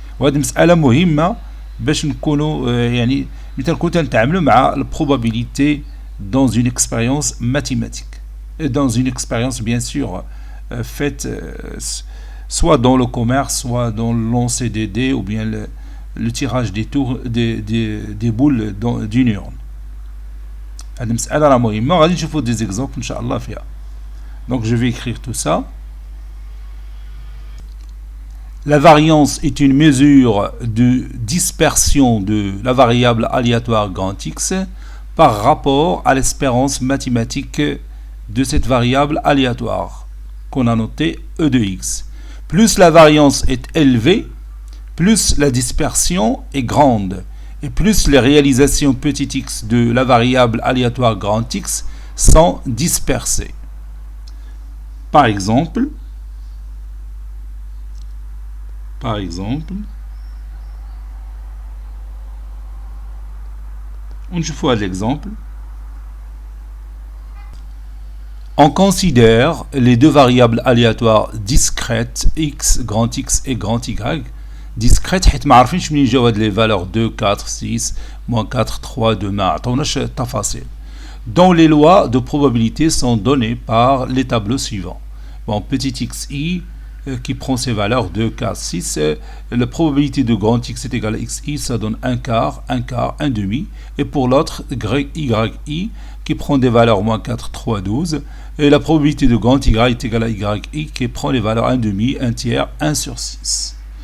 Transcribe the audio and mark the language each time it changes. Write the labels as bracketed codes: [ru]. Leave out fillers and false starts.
[ar] وهذه مسألة مهمة باش نكونوا يعني مثل كنت نتعاملوا مع [fr] la probabilité dans une expérience mathématique et dans une expérience bien sûr faite soit dans le commerce, soit dans le lancer des dés ou bien le tirage des tours des boules d'une urne. [ar] هذه مسألة راه مهمة غادي نشوفوا [fr] des exemples [ar] إن شاء الله فيها. [fr] Donc je vais écrire tout ça. La variance est une mesure de dispersion de la variable aléatoire grand X par rapport à l'espérance mathématique de cette variable aléatoire qu'on a notée E de X. Plus la variance est élevée, plus la dispersion est grande, et plus les réalisations petit x de la variable aléatoire grand X sont dispersées. Par exemple, on voit l'exemple. On considère les deux variables aléatoires discrètes x, grand X et grand Y. Discrètes, [ar] حيت ما عارفينش منين جاو هاد [fr] les valeurs 2, 4, 6, moins 4, 3, 2, [ar] ما عطاوناش التفاصيل. [fr] Dont les lois de probabilité sont données par les tableaux suivants. Bon, petit xi qui prend ses valeurs 2, 4, 6, la probabilité de grand X est égale à xi, ça donne un quart, un demi, et pour l'autre, yi qui prend des valeurs moins 4, 3, 12, et la probabilité de grand Y est égale à yi qui prend les valeurs 1 demi, 1 tiers, 1 sur 6.